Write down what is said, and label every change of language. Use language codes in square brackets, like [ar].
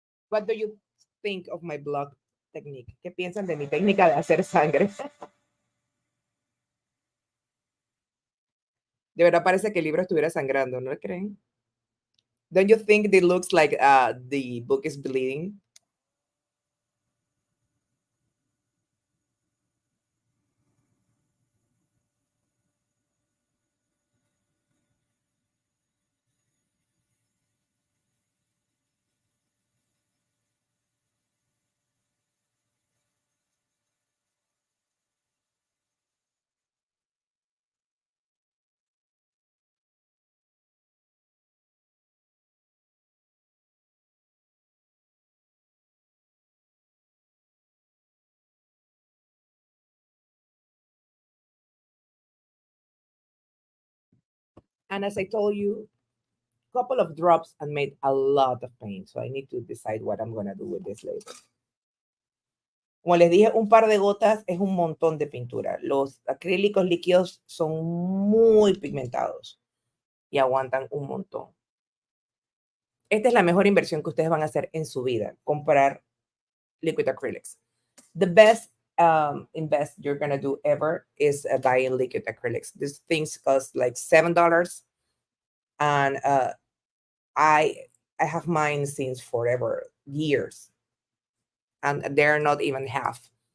[en] What do you think of my blood technique? [es] ¿Qué piensan de mi técnica de hacer sangre? De verdad parece que el libro estuviera sangrando, ¿no creen? [en] Don't you think it looks like the book is bleeding? And as I told you, a couple of drops and made a lot of paint. So I need to decide what I'm going to do with this later. [es] Como les dije, un par de gotas es un montón de pintura. Los acrílicos líquidos son muy pigmentados y aguantan un montón. Esta es la mejor inversión que ustedes van a hacer en su vida, comprar liquid acrylics. [en] The best invest you're gonna do ever is buying liquid acrylics. These things cost like $7, and I I have mine since forever, years, and they're not even half.